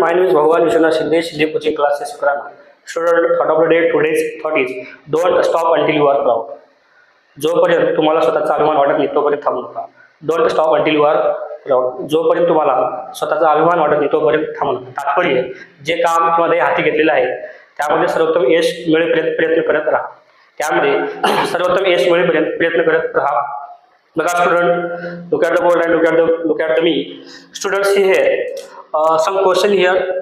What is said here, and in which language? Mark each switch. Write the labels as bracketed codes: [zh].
[en] My name is Bhagwan Vishwanath Shinde, Shinde Coaching Classes, Sukrana. Student, thought of the day, today's thought is, don't stop until you are proud. [mr] जोपर्यंत तुम्हाला स्वतःचा अभिमान वाटत नाही तोपर्यंत थांबू नका. [en] Don't stop until you are proud. [mr] जोपर्यंत तुम्हाला स्वतःचा अभिमान वाटत नाही तोपर्यंत थांबू नका. तात्पर्य जे काम किंवा ध्येय हाती घेतलेलं आहे त्यामध्ये सर्वोत्तम यश मिळेपर्यंत प्रयत्न करत राहा. त्यामध्ये सर्वोत्तम यश मिळेपर्यंत प्रयत्न करत राहा. बघा student, [en] look at the board and look at the me. Students, here some question here.